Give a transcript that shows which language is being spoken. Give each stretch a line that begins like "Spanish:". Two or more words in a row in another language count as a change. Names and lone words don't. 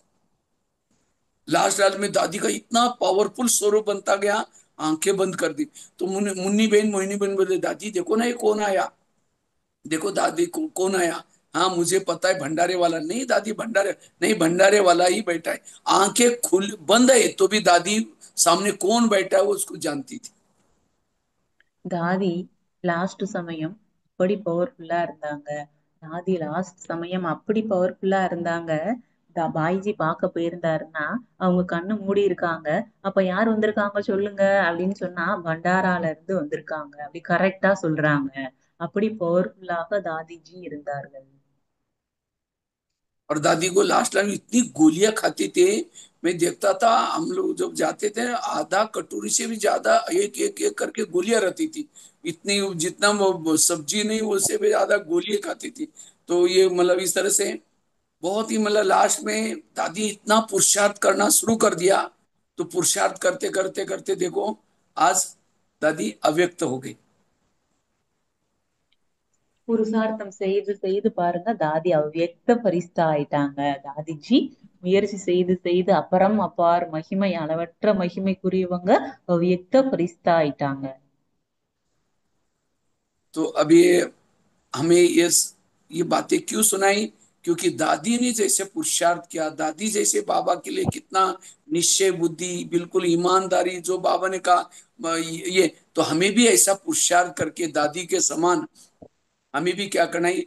English: last last
Hindi: में दादी का इतना पावरफुल स्वरूप बनता गया, आंखें बंद कर दी। तो मुन्नी बहन मोहिनी बहन बोले, दादी देखो ना ये कौन आया, देखो दादी कौन आया। हाँ मुझे पता है भंडारे वाला। नहीं दादी भंडारे नहीं, भंडारे वाला ही बैठा है। आंखें खुल बंद है तो भी दादी सामने कौन बैठा है वो उसको जानती थी।
Tamil: தாதி லாஸ்ட் சமயம் அப்படி பவர்ஃபுல்லா இருந்தாங்க. தாதி லாஸ்ட் சமயம் அப்படி பவர்ஃபுல்லா இருந்தாங்க. பாய்ஜி பார்க்க போயிருந்தாருன்னா அவங்க கண்ணு மூடி இருக்காங்க. அப்ப யார் வந்திருக்காங்க சொல்லுங்க அப்படின்னு சொன்னா பண்டாரால இருந்து வந்திருக்காங்க, அப்படி கரெக்டா சொல்றாங்க. அப்படி பவர்ஃபுல்லாக தாதிஜி இருந்தார்கள்.
Hindi: और दादी को
English: last time
Hindi: इतनी गोलियां खाते थे, मैं देखता था हम लोग जब जाते थे आधा कटोरी से भी ज्यादा एक एक एक करके गोलियां रहती थी। इतनी जितना वो सब्जी नहीं उससे भी ज्यादा गोलियां खाती थी। तो ये मतलब इस तरह से बहुत ही मतलब लास्ट में दादी इतना पुरुषार्थ करना शुरू कर दिया। तो पुरुषार्थ करते करते करते देखो आज दादी अव्यक्त हो गई।
Tamil: புருஷார்த்தம் செய்து செய்து பாருங்க, தாதி அவ்வியக்த பரிஸ்தா ஆயிட்டாங்க. தாதிஜி முயற்சி செய்து செய்து அப்புறம் அப்பார் மகிமை அளவற்ற மகிமைக்குரியவங்க அவ்வியக்த பரிஸ்தா ஆயிட்டாங்க.
Hindi: तो अभी हमें ये बातें क्यों सुनाई? क्योंकि दादी ने जैसे पुरुषार्थ किया, दादी जैसे बाबा के लिए कितना निश्चय बुद्धि, बिल्कुल ईमानदारी, जो बाबा ने कहा ये, तो हमें भी ऐसा पुरुषार्थ करके दादी के समान हमें भी क्या करना है।